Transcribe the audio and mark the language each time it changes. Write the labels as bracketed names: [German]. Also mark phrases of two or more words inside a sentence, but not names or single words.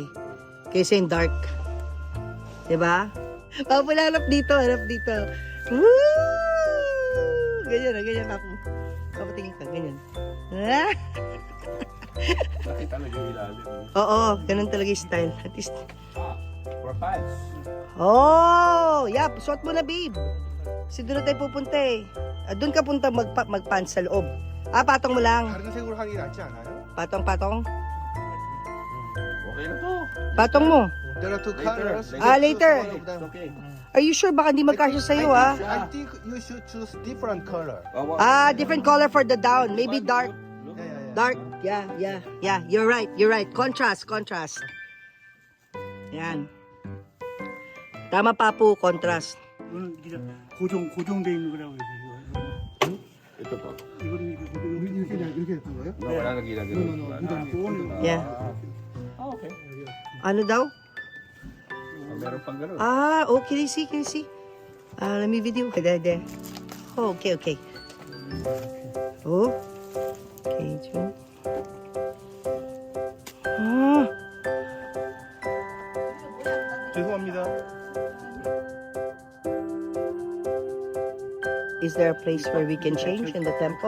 [Filipino] Kaysa yung dark. Diba? Papo, harap dito. Woo! Ganyan, Papo. Papo, tingin ka, ganyan. Ah! Nakita talaga yung ilalim. Oo, ganun talaga yung style. [English] At least, For pants. oh! Yeah, [Filipino] suot mo na, babe. Kasi doon na tayo pupunta eh. Doon ka punta magpants sa loob. Patong mo lang. [Korean] 다른 색으로 하는 게 낫지 않아요? [Filipino] Patong. Okay na to. Patong mo. [English] There are two colors. Later. One of them. Okay. Are you sure? [Filipino] Baka hindi magkasya sa'yo, ah. [English] I think you should choose different color. Different color for the down. Maybe dark. Yeah. Dark. Yeah. You're right. Contrast. [Filipino] Yan. Tama, Papu. [English] Contrast. [Korean] 이거는 고정돼 있는 거라고 해서 [Filipino] Ito po. [Korean] 이거는 이렇게 됐던 거예요? [Filipino] No, wala nang ginagawa. [English] Yeah. Okay. [Filipino] Ano daw? Meron pang gano'n. [English] Oh, can you see? Let me video. There. Oh, okay. Oh. Okay, Joe. [Korean] 죄송합니다. [English] Is there a place where we can change in the temple?